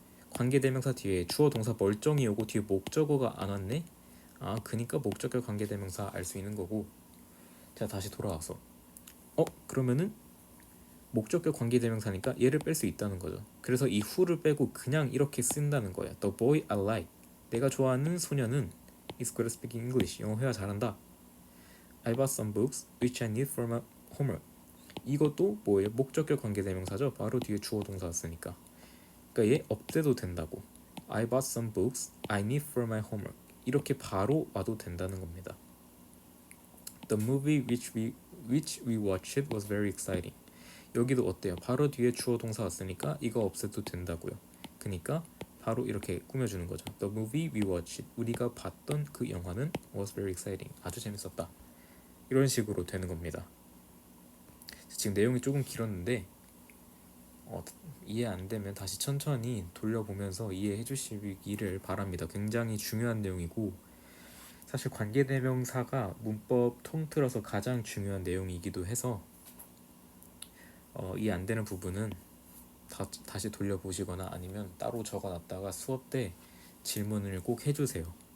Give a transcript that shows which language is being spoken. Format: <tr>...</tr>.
<ko>관계대명사 뒤에 주어 동사 멀쩡히 오고 뒤에 목적어가 안 왔네? 그니까 목적격 관계대명사 알 수 있는 거고. 자, 다시 돌아와서 그러면은 목적격 관계대명사니까 얘를 뺄 수 있다는 거죠. 그래서 이 who를 빼고 그냥 이렇게 쓴다는 거야.</ko> <en>The boy I like.</en> <ko>내가 좋아하는 소녀는</ko> <en>is good at speaking English.</en> <ko>영어 회화 잘한다.</ko> <en>I bought some books which I need for my homework.</en> <ko>이것도 뭐예요? 목적격 관계대명사죠. 바로 뒤에 주어 동사 왔으니까. 그러니까 얘 없애도 된다고.</ko> <en>I bought some books I need for my homework.</en> <ko>이렇게 바로 와도 된다는 겁니다.</ko> <en>The movie which we which we watched was very exciting.</en> <ko>여기도 어때요? 바로 뒤에 주어 동사 왔으니까 이거 없애도 된다고요. 그러니까 바로 이렇게 꾸며주는 거죠.</ko> <en>The movie we watched,</en> <ko>우리가 봤던 그 영화는</ko> <en>was very exciting.</en> <ko>아주 재밌었다. 이런 식으로 되는 겁니다. 지금 내용이 조금 길었는데 이해 안 되면 다시 천천히 돌려보면서 이해해 주시기를 바랍니다. 굉장히 중요한 내용이고 사실 관계대명사가 문법 통틀어서 가장 중요한 내용이기도 해서 이해 안 되는 부분은 다시 돌려보시거나 아니면 따로 적어놨다가 수업 때 질문을 꼭 해주세요.</ko>